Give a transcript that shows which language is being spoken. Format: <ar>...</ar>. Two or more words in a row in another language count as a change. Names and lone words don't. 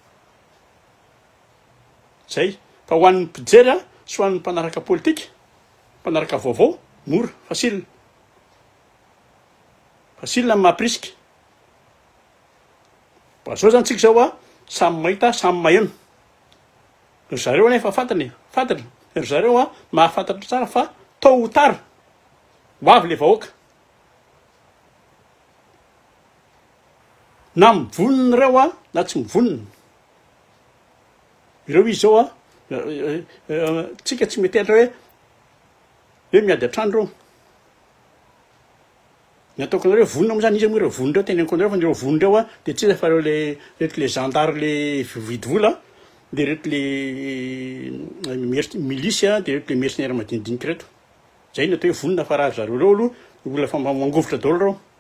<mg>zay fa ho an'ny mpijery a sy ho an'ny mpanaraka politika mpanaraka vaovao mora fasilina fasilina ny mahapirisika fa zao zany tsika zao a samy mahita samy maheno ry zareo anefa fantatra ry zareo a mahafantatra tsara fa</mg> <fr>tôt ou tard</fr> <mg>ho avy le vahoaka na mivonina ireo a na tsy mivonina ireo izy zao a tsika tsy metehatra hoe miady an-trano reo ny ataoko anareo vonina moa zany izy moa ireo vonindreo teneniko anareo fa nireo vonindreo a de tsy fa reo le reto le gendarme le vidy vola de reto le milisy a de reto le mercenaire madinidinika reto zay ny atao hoe vonina fa raha zareo reo aloha olona fa mangovotra daholo reo</mg>